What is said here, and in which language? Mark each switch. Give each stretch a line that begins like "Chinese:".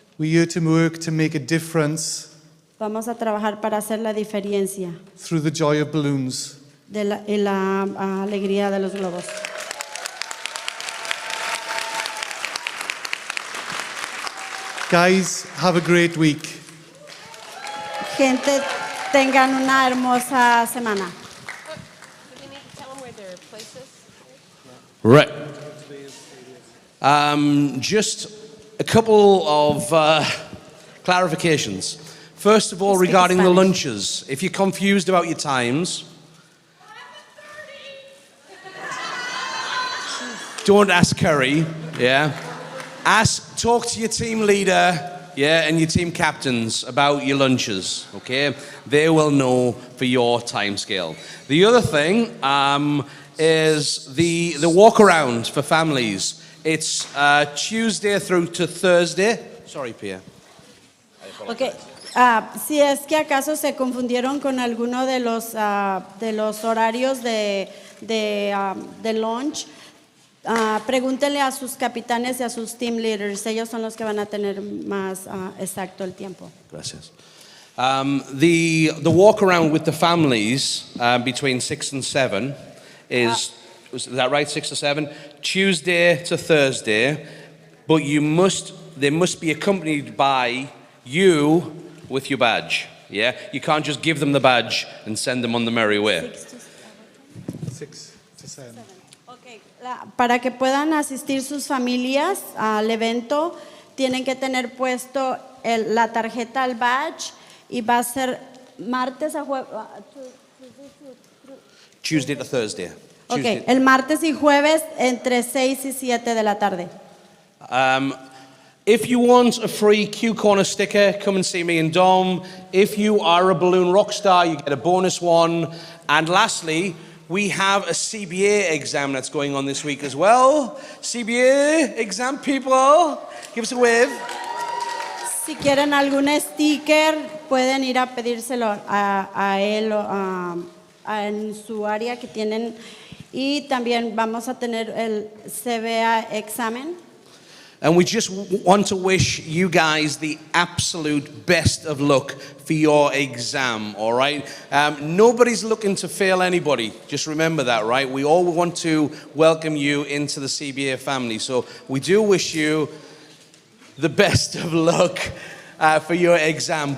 English: We're here to work to make a difference
Spanish: Vamos a trabajar para hacer la diferencia
English: through the joy of balloons.
Spanish: de la alegría de los globos.
English: Guys, have a great week.
Spanish: Gente, tengan una hermosa semana.
English: Do we need to tell them where their place is? Right. Just a couple of clarifications. First of all, Speak regarding the Spanish. lunches, if you're confused about your times, don't ask Curry, yeah? Talk to your team leader, yeah, and your team captains about your lunches, okay? They will know for your time scale. The other thing is the walk around for families. It's Tuesday through to Thursday. Sorry, Pierre.
Spanish: Ok, si es que acaso se confundieron con alguno de los horarios de lunch, pregúntenle a sus capitanes y a sus team leaders. Ellos son los que van a tener más exacto el tiempo. Gracias.
English: The walk around with the families between 6 and 7 is that right? 6 to 7, Tuesday to Thursday, but they must be accompanied by you with your badge. Yeah, you can't just give them the badge and send them on the merry way. 6 to 7. Okay.
Spanish: Para que puedan asistir sus familias al evento, tienen que tener puesto la tarjeta al badge y va a ser martes a jueves.
English: Tuesday to Thursday.
Spanish: Okay, el martes y jueves entre 6 y 7 de la tarde.
English: If you want a free Q Corner sticker, come and see me and Dom. If you are a balloon rock star, you get a bonus one. And lastly, we have a CBA exam that's going on this week as well. CBA exam people, give us a wave.
Spanish: Si quieren algún sticker, pueden ir a pedírselo a él en su área que tienen. Y también vamos a tener el CBA examen.
English: And we just want to wish you guys the absolute best of luck for your exam, all right? Nobody's looking to fail anybody. Just remember that, right? We all want to welcome you into the CBA family. So we do wish you the best of luck for your exam.